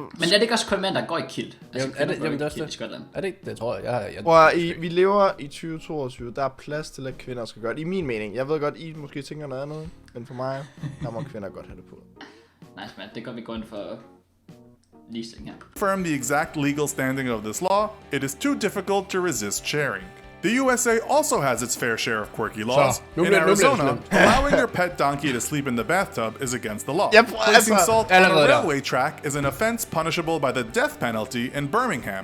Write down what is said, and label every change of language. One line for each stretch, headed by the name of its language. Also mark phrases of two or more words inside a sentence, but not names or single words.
Danish: Men er det ikke også kun mænd, der går i kilt? Altså, er det også det i Skotland? Er det ikke? Det tror jeg. Vi lever i 2022. Der er plads til, at kvinder skal gøre det. I min mening. Jeg ved godt, I måske tænker noget andet. Men for mig, der må kvinder godt have det på. Nice, man. Det går vi gå ind for. ligestilling her.
English: Confirm the exact legal standing of this law, it is too difficult to resist sharing. The USA also has its fair share of quirky laws. In Arizona, allowing your pet donkey to sleep in the bathtub is against the law. Placing salt on a railway track is an offense punishable by the death penalty in Birmingham.